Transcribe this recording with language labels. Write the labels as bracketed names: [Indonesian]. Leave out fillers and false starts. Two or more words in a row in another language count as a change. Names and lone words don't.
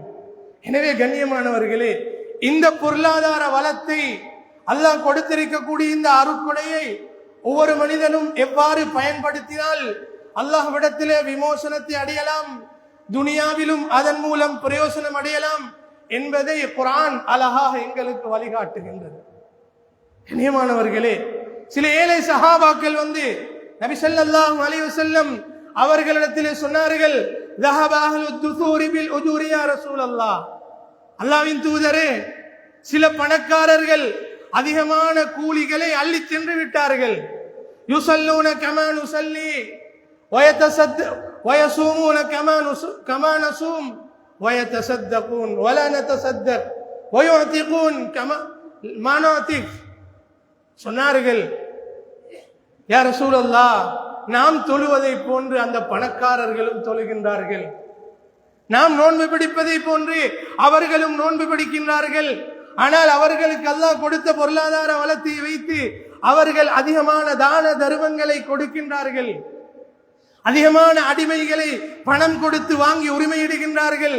[Tamil] எனவே கண்ணியமானவர்களே, இந்த பொருளாதார வளத்தை அல்லாஹ் கொடுத்திருக்கக்கூடிய இந்த அருட்கொடையை ஒவ்வொரு மனிதனும் எவ்வாறு பயன்படுத்தினால் அல்லாஹ்விடத்திலே விமோசனத்தை அடையலாம், துனியாவிலும் அதன் மூலம் பிரயோசனம் அடையலாம் என்பதை குர்ஆன் அழகாக எங்களுக்கு வழிகாட்டுகின்றது. கண்ணியமானவர்களே, சில ஏழை சஹாபாக்கள் வந்து நபி [Arabic] صلى الله عليه وسلم [Tamil] அவர்களிடத்திலே சொன்னார்கள், [Arabic] ذهب أهل الدثور بالأجور يا رسول الله. [Tamil] அல்லாஹ்வின் தூதரே, சில பணக்காரர்கள் அதிகமான கூலிகளை அள்ளி சென்று விட்டார்கள். [Arabic] يصلون كما نصلي ويصومون كما نصوم ويتصدقون ولا نتصدق ويعتقون كما ما نعتق. [Tamil] சொன்னார்கள், [Arabic] يا رسول الله, [Tamil] நாம் தொழுவதை போன்று அந்த பணக்காரர்களும் தொழுகின்றார்கள், நாம் நோன்பு பிடிப்பதை போன்று அவர்களும் நோன்பு பிடிக்கின்றார்கள். ஆனால் அவர்களுக்கு அல்லாஹ் கொடுத்த பொருளாதார வளத்தை வைத்து அவர்கள் அதிகமான தான தர்மங்களை கொடுக்கின்றார்கள், அதிகமான அடிமைகளை பணம் கொடுத்து வாங்கி உரிமையிடுகின்றார்கள்.